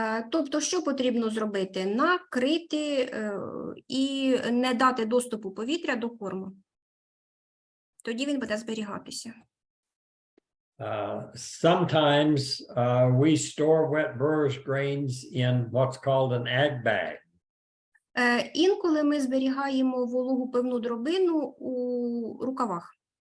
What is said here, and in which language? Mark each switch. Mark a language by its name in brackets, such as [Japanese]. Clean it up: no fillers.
[Ukrainian] Тобто, що потрібно зробити? Накрити і не дати доступу повітря до корму. Тоді він буде зберігатися. [English] Sometimes we store wet brewers grains in what's called an ag bag. [Ukrainian] Інколи ми зберігаємо вологу пивну дробину у рукавах.